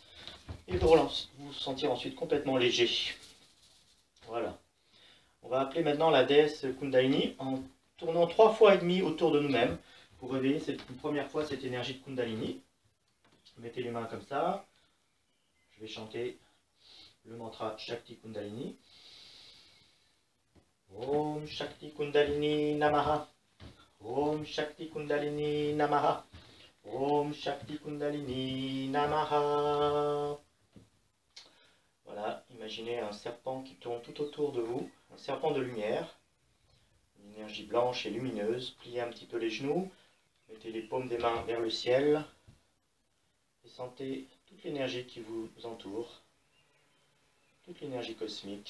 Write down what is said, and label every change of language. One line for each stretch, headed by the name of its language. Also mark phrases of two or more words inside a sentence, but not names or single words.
French: Et vous sentir ensuite complètement léger. Voilà. On va appeler maintenant la déesse Kundalini en tournant 3 fois et demi autour de nous-mêmes pour réveiller une première fois cette énergie de Kundalini. Mettez les mains comme ça. Je vais chanter le mantra Shakti Kundalini.
Sanskrit: Om Shakti Kundalini Namaha. Om Shakti Kundalini Namaha. Om Shakti Kundalini Namaha.
French: Voilà, imaginez un serpent qui tourne tout autour de vous, un serpent de lumière, une énergie blanche et lumineuse. Pliez un petit peu les genoux, mettez les paumes des mains vers le ciel et sentez toute l'énergie qui vous entoure, toute l'énergie cosmique.